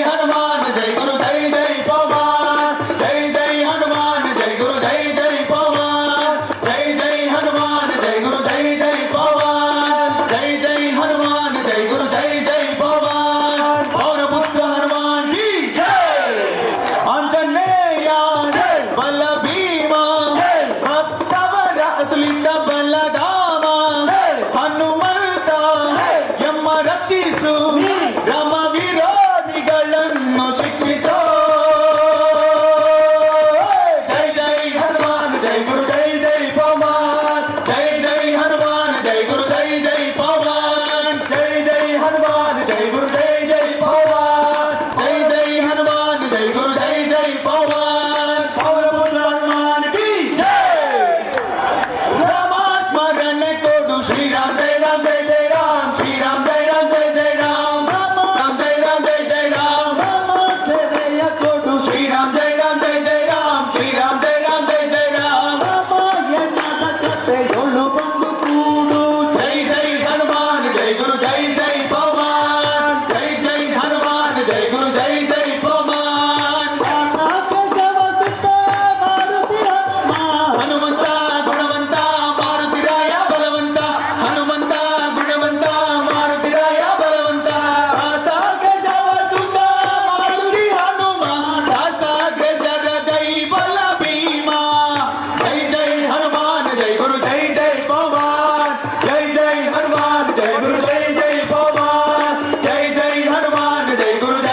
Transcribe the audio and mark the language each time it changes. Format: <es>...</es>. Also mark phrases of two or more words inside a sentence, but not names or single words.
<hi>हनुमान जय गुरु जय जय पवन जय जय हनुमान जय गुरु जय जय पवन जय जय हनुमान जय गुरु जय जय पवन जय जय हनुमान जय गुरु जय जय पवन पवन पुत्र हनुमान की जय आंजनेय जय बल भीमा जय भक्तवर अतुलित बलधाम</hi> <kn>ಹನುಮಂತ ಎಮ್ಮ ರಕ್ಷಿಸು ರಮ ವಿರೋಧಿಗಳನ್ನು ಶಿಕ್ಷಿಸೋ</kn> <hi>जय जय हनुमान जय गुरु जय जय पवन जय जय हनुमान जय गुरु जय जय पवन जय जय हनुमान जय गुरु जय जय पवन जय जय हनुमान जय गुरु जय जय पवन पवन पुत्र हनुमान की जय</hi> <kn>ರಾಮ ಸ್ಮರಣ ಕೊಡು</kn> <hi>श्री राम जय जय राम श्री राम जय जय राम राम जय जय राम राम</hi> <kn>ಸೇವೆಯ ಕೊಡು</kn> <hi>श्री राम जय जय राम श्री राम जय राम</hi> <kn>ರಾಮಾಯಣದ ಕಥೆಯೊಳು ಬಂದು ಕೂಡು</kn> <hi>जय जय हनुमान जय गुरु जय जय पवन जय जय हनुमान जय गुरु जय जय पवन</hi> <kn>ಹನುಮಂತ ಗುಣವಂತ ಮಾರುತಿರಾಯ ಬಲವಂತ ಹನುಮಂತ ಗುಣವಂತ ಮಾರುತಿರಾಯ ಬಲವಂತ ದಾಸಾಗ್ರಜವ ಸುತ ಮಾರುತಿ ಹನುಮ ದಾಸಾಗ್ರಜರ</kn> <hi>जय बल भीम जय जय हनुमान जय गुरु जय जय पवन जय जय हनुमान जय गुरु जय जय पवन जय जय हनुमान जय गुरु</hi>